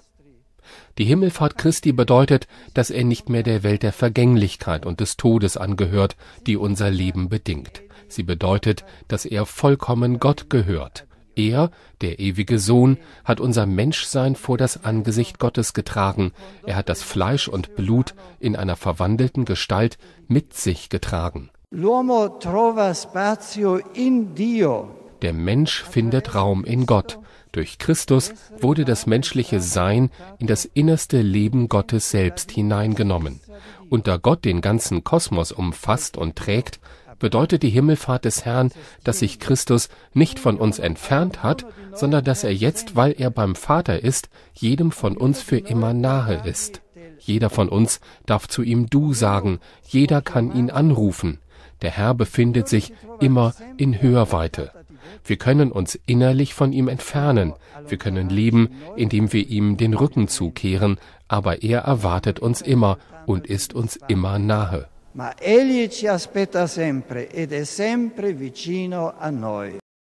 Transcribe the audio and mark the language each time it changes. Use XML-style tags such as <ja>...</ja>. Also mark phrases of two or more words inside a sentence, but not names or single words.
<de>Die Himmelfahrt Christi bedeutet, dass er nicht mehr der Welt der Vergänglichkeit und des Todes angehört, die unser Leben bedingt. Sie bedeutet, dass er vollkommen Gott gehört. Er, der ewige Sohn, hat unser Menschsein vor das Angesicht Gottes getragen. Er hat das Fleisch und Blut in einer verwandelten Gestalt mit sich getragen.</de> <it>L'uomo trova spazio in Dio.</it> <de>Der Mensch findet Raum in Gott. Durch Christus wurde das menschliche Sein in das innerste Leben Gottes selbst hineingenommen. Und da Gott den ganzen Kosmos umfasst und trägt, bedeutet die Himmelfahrt des Herrn, dass sich Christus nicht von uns entfernt hat, sondern dass er jetzt, weil er beim Vater ist, jedem von uns für immer nahe ist. Jeder von uns darf zu ihm Du sagen, jeder kann ihn anrufen. Der Herr befindet sich immer in Hörweite. Wir können uns innerlich von ihm entfernen. Wir können leben, indem wir ihm den Rücken zukehren, aber er erwartet uns immer und ist uns immer nahe.</de> <it>Ma egli ci aspetta sempre ed è sempre vicino a noi.</it>